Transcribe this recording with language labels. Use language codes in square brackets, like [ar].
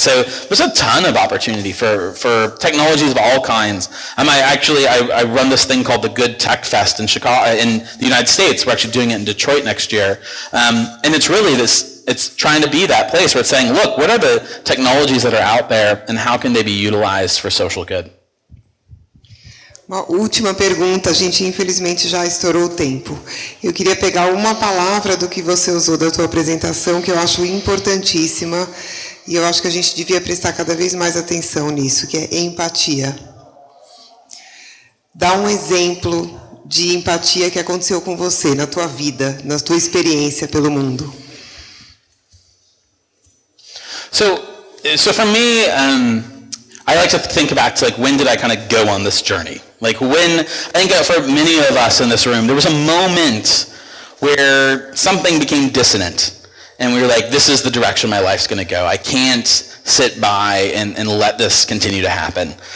[en] So there's a ton of opportunity for technologies of all kinds. I run this thing called the Good Tech Fest in Chicago, in the United States. We're actually doing it in Detroit next year. And it's really it's trying to be that place where it's saying, look, what are the technologies that are out there and how can they be utilized for social good? [pt] Uma última pergunta, a gente infelizmente já estourou o tempo. Eu queria pegar uma palavra do que você usou da tua apresentação, que eu acho importantíssima, e eu acho que a gente devia prestar cada vez mais atenção nisso, que é empatia. Dá um exemplo de empatia que aconteceu com você, na tua vida, na tua experiência pelo mundo. [en] So for me, I like to think back to when did I kind of go on this journey? I think for many of us in this room, there was a moment where something became dissonant. And we were like, this is the direction my life's going to go. I can't sit by and let this continue to happen.